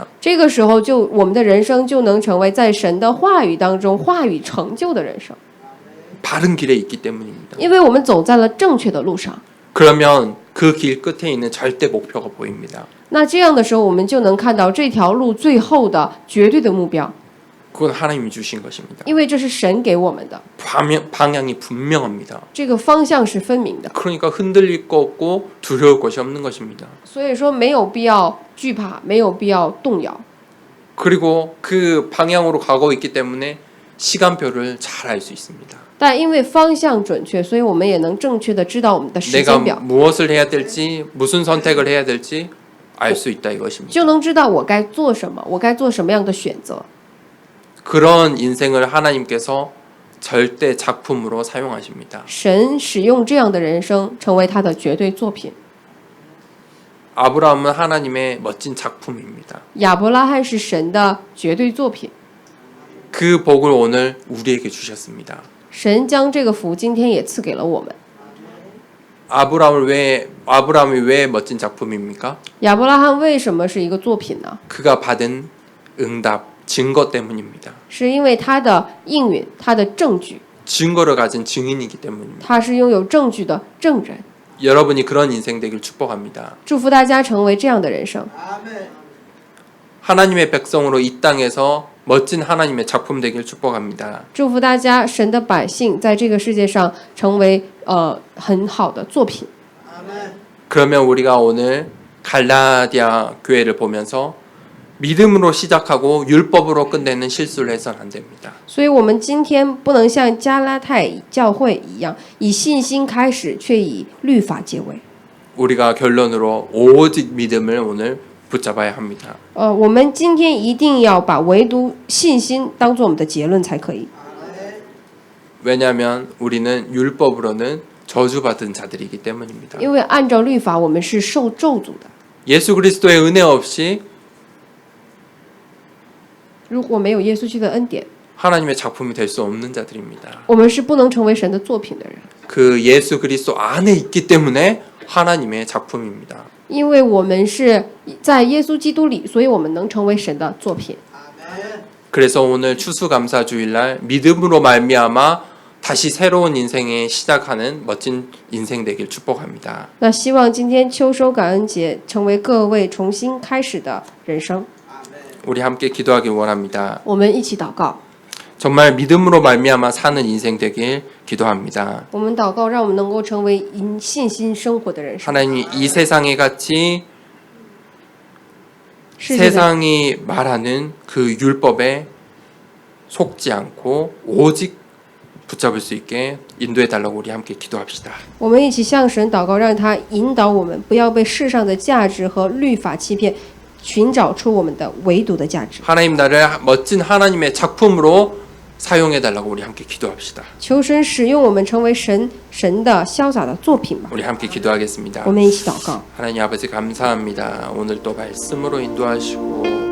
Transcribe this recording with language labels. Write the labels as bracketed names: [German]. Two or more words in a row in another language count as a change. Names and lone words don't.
[Chinese] 这个时候就我们的人生就能成为在神的话语当中话语成就的人生， [Korean] 바른 길에 있기 때문입니다. [Chinese] 因为我们走在了正确的路上。 [Korean] 그러면 그 길 끝에 있는 절대 목표가 보입니다. [Chinese] 那这样的时候，我们就能看到这条路最后的绝对的目标， [Korean] 그건 하나님이 주신 것입니다. [Chinese] 因为这是神给我们的， [Korean] 방향이 분명합니다. [Chinese] 这个方向是分明的， [Korean] 그러니까 흔들릴 거 없고 두려울 것이 없는 것입니다. [Chinese] 所以说没有必要惧怕，没有必要动摇。 [Korean] 그리고 그 방향으로 가고 있기 때문에 시간표를 잘 알 수 있습니다. [Chinese] 但因为方向准确，所以我们也能正确的知道我们的时 [Korean] 내가 [Chinese] 间表， [Korean] 무엇을 해야 될지 무슨 선택을 해야 될지 알 수 있다 이것입니다. [Chinese] 就能知道我该做什么，我该做什么样的选择。 [Korean] 그런 인생을 하나님께서 절대 작품으로 사용하십니다. [Chinese] 神使用这样的人生成为他的绝对作品。 [Korean] 아브라함은 하나님의 멋진 작품입니다. [Chinese] 亚伯拉罕是神的绝对作品， [Korean] 그 복을 오늘 우리에게 주셨습니다. [Chinese] 神将这个福今天也赐给了我们。 [Korean] 아브라함이 왜 멋진 작품입니까? [Chinese] 亚伯拉罕为什么是一个作品呢？ [Korean] 그가 받은 응답, 증거 때문입니다. [Chinese] 是因为他的应允，他的证据， [Korean] 증거를 가진 증인이기 때문입니다. [Chinese] 他是拥有证据的证人。 [Korean] 여러분이 그런 인생 되길 축복합니다. [Chinese] 祝福大家成为这样的人生。 [Korean] 하나님의 백성으로 이 땅에서 멋진 하나님의 작품 되길 축복합니다. [Chinese] 祝福大家，神的百姓在这个世界上成为很好的作品。 [Korean] 그러면 우리가 오늘 갈라디아 교회를 보면서 믿음으로 시작하고 율법으로 끝내는 실수를 해서는 안 됩니다. [Chinese] 所以，我们今天不能像加拉太教会一样，以信心开始，却以律法结尾。 [Korean] 우리가 결론으로 오직 믿음을 오늘 붙잡아야 합니다. [Chinese] 我们今天一定要把唯独信心当做我们的结论才可以。 [Korean] 왜냐하면 우리는 율법으로는 저주받은 자들이기 때문입니다. [Chinese] 因为按照律法，我们是受咒诅的。 [Korean] 예수 그리스도의 은혜 없이 [Chinese] 如果没有耶稣基督的恩典， [Korean] 하나님의 작품이 될 수 없는 자들입니다. [Chinese] 我们是不能成为神的作品的人。 [Korean] 그 예수 그리스도 안에 있기 때문에 하나님의 작품입니다. [Chinese] 因为我们是在耶稣基督里，所以我们能成为神的作品。 [Korean] 그래서 오늘 추수감사주일날 믿음으로 말미암아 다시 새로운 인생에 시작하는 멋진 인생 되길 축복합니다. [Chinese] 那希望今天秋收感恩节成为各位重新开始的人生。 [Korean] 우리 함께 기도하기 원합니다. [Chinese] 我们一起祷告， [Korean] 정말 믿음으로 말미암아 사는 인생 되길 기도합니다. [Chinese] 我们祷告，让我们能够成为因信心生活的人生。 [Korean] 하나님 이 세상에 같이 [Chinese] 世界的 [Korean] 세상이 말하는 그 율법에 속지 않고 오직 붙잡을 수 있게 인도해 달라고 우리 함께 기도합시다. [Chinese] 我们一起向神祷告，让他引导我们，不要被世上的价值和律法欺骗，寻找出我们的唯独的价值。 [Korean] 하나님 나를 멋진 하나님의 작품으로 사용해 달라고 우리 함께 기도합시다. [Chinese] 求神使用我们，成为神的潇洒的作品吧。 [Korean] 우리 함께 기도하겠습니다. [Chinese] 我们一起祷告。 [Korean] 하나님 아버지 감사합니다. 오늘 또 말씀으로 인도하시고